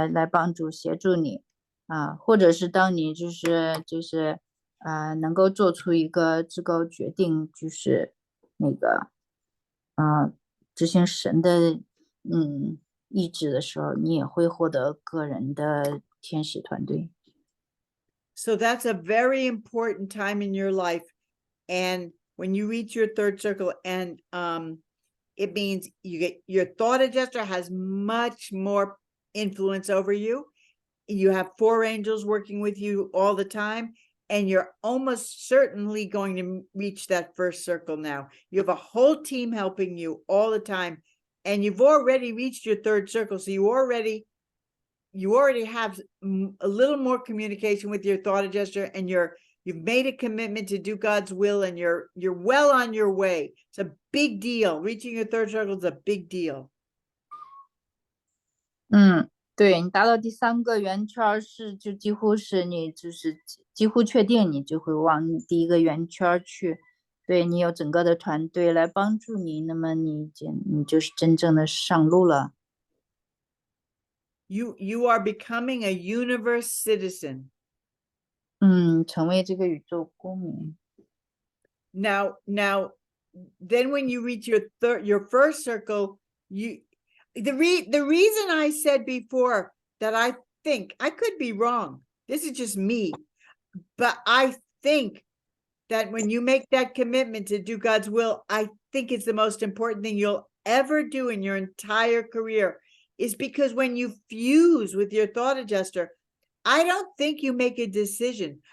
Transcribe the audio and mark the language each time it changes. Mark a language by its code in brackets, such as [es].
[zh] 帮助协助你啊，或者是当你就是能够做出一个至高决定，就是执行神的意志的时候，你也会获得个人的天使团队。 [en] So that's a very important time in your life. And when you reach your third circle, and it means your thought adjuster has much more influence over you. You have 4 angels working with you all the time, and you're almost certainly going to reach that first circle now. You have a whole team helping you all the time, and you've already reached your third circle. So you already have a little more communication with your thought adjuster, and you've made a commitment to do God's will, and you're well on your way. It's a big deal. Reaching your third circle is a big deal. [zh] 对，你达到第3个圆圈就几乎是你就是几乎确定你就会往你第1个圆圈去，对，你有整个的团队来帮助你，那么你就是真正的上路了。 [en] You are becoming a universe citizen. [zh] 成为这个宇宙公民。 [en] Now, then when you reach your first circle, the reason I said before that I think, I could be wrong, this is just me, but I think that when you make that commitment to do God's will, I think it's the most important thing you'll ever do in your entire career, is because when you fuse with your thought adjuster, I don't think you make a decision.